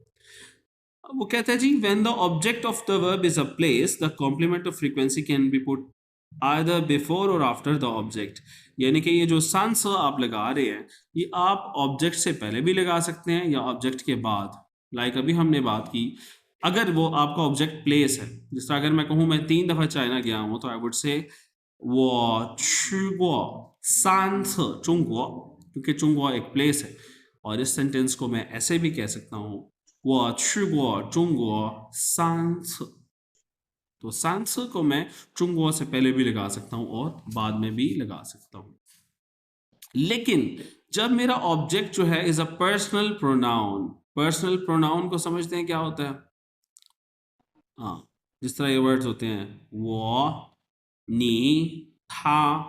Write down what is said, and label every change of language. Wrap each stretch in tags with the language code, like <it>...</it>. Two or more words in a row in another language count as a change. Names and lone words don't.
<ur>وہ کہتا ہے جی,</ur> <en>when the object of the verb is a place, the complement of frequency can be put either before or after the object.</en> <ur>یعنی کہ یہ جو سانس آپ لگا رہے ہیں، یہ آپ آبجیکٹ سے پہلے بھی لگا سکتے ہیں یا آبجیکٹ کے بعد. لائک ابھی ہم نے بات کی، اگر وہ آپ کا آبجیکٹ پلیس ہے، جس طرح اگر میں کہوں میں 3 دفعہ چائنا گیا ہوں، تو</ur> <en>I would say</en> <zh>我去过3次中国,</zh> <ur>کیونکہ چونگوا ایک پلیس ہے. اور اس سینٹینس کو میں ایسے بھی کہہ سکتا ہوں</ur> <zh>我去过中国3次।</zh> <ur>تو 3次 کو میں چونگوا سے پہلے بھی لگا سکتا ہوں اور بعد میں بھی لگا سکتا ہوں. لیکن جب میرا آبجیکٹ جو ہے</ur> <en>is a personal pronoun, personal pronoun</en> <ur>کو سمجھتے ہیں کیا ہوتا ہے? ہاں، جس طرح یہ ورڈز ہوتے ہیں وہ، نی، تھا.</ur>